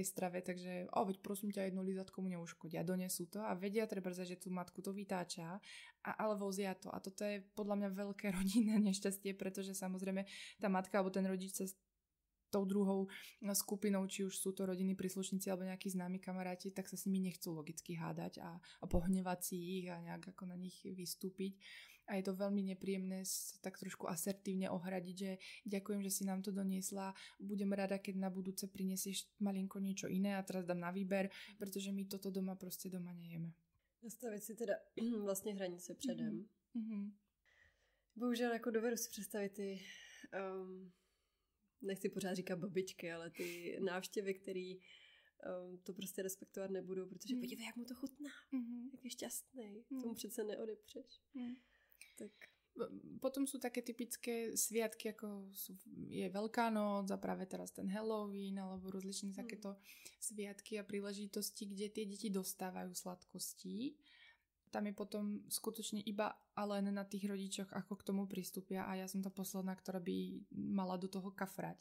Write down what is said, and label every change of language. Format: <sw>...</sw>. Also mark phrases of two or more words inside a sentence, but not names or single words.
<sk>tej strave, takže veď prosím ťa, jednu lízatku mu neuškodia, donesú to a vedia treba, že tú matku to vytáča, ale vozia to a toto je podľa mňa veľké rodinné nešťastie, pretože samozrejme tá matka alebo ten rodič sa tou druhou skupinou, či už sú to rodinní príslušníci alebo nejakí známi kamaráti, tak sa s nimi nechcú logicky hádať a pohnevať si ich a nejak ako na nich vystúpiť. A je to veľmi nepríjemné tak trošku asertívne ohradiť, že ďakujem, že si nám to doniesla, budem rada, keď na budúce prinesieš malinko niečo iné a teraz dám na výber, pretože my toto doma nejeme.</sk> <cs>Nastavit si teda vlastně hranice předem. Bohužel jako dovedu si představit ty nechci pořád říkat babičky, ale ty návštěvy, které to prostě respektovat nebudou, protože podívej, jak mu to chutná, jak je šťastný, tomu přece neodepřeš. Tak.</cs> <sk>Potom sú také typické sviatky, ako je Veľká noc a práve teraz ten Halloween alebo rozličné takéto sviatky a príležitosti, kde tie deti dostávajú sladkosti tam je potom skutočne iba a len na tých rodičoch, ako k tomu pristúpia a ja som tá posledná, ktorá by mala do toho kafrať.</sk>